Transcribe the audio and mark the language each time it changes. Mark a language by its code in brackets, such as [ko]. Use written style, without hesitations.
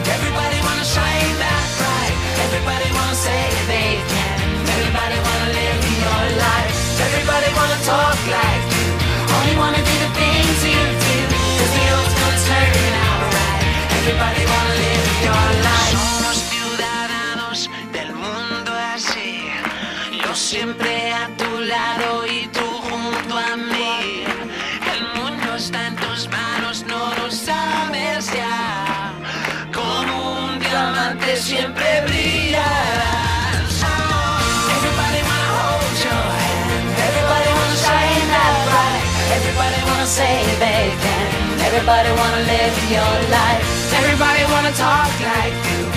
[en] Everybody wanna shine that bright. Everybody wanna say they can. Everybody wanna live your life. Everybody wanna talk like you. Only wanna do the things you do. 'Cause they always gonna turn out right. Everybody wanna live your life. [es] Somos ciudadanos del mundo así. Yo siempre a tu lado y tú junto a mí. El mundo está en tus manos, no lo sabes ya. Como un diamante siempre brillarás. [en] Everybody wanna hold your hand. Everybody wanna shine that bright. Everybody wanna say they can. Everybody wanna live your life. Everybody wanna talk like